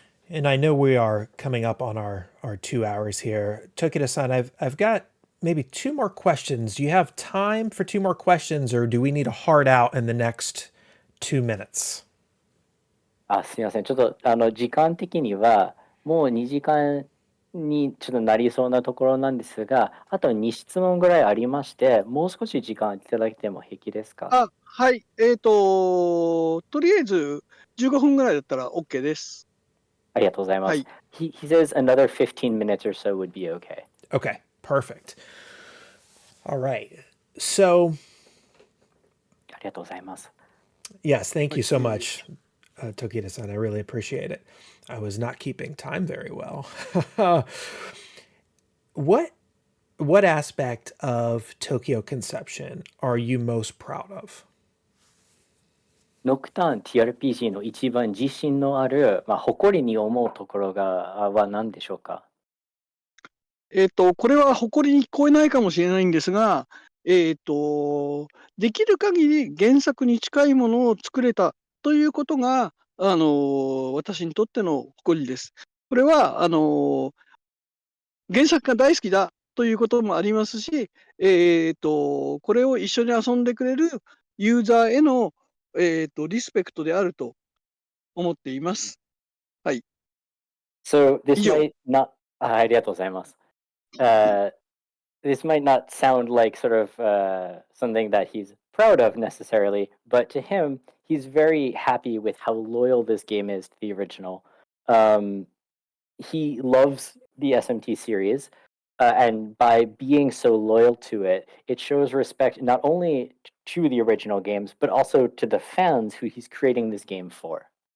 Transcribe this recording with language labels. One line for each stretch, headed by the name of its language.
English: And I know we are coming up on our 2 hours here. Tokita-san, I've got maybe 2 more questions. Do you have time for 2 more questions, or do we need a hard out in the next 2 minutes?
Japanese: すみません。ちょっと時間的にはもう2時間にちょっとなりそうなところなんですが、あと2質問ぐらいありまして、もう少し時間いただいても平気ですか？はい。とりあえず15分ぐらいだったら OK です。ありがとうございます。はい。
English: He says another 15 minutes or so would be okay. Okay, perfect. All right. So,
Japanese: ありがとうございます。
English: yes, thank you so much, Tokita-san. I really appreciate it. I was not keeping time very well. What aspect of Tokyo Conception are you most proud of?
Japanese: ノクターン TRPG の一番自信のある、誇りに思うところは何でしょうか？これは誇りに聞こえないかもしれないんですが、できる限り原作に近いものを作れたということが、私にとっての誇りです。これは、原作が大好きだということもありますし、これを一緒に遊んでくれるユーザーへの、リスペクトであると思っています。はい。
English: So this
Japanese: 以上。
English: might not
Japanese: ありがとうございます。
English: This might not sound like sort of something that he's proud of necessarily, but to him, he's very happy with how loyal this game is to the original. He loves the SMT series, and by being so loyal to it, it shows respect not only to the original games, but also to the fans who he's creating this game for.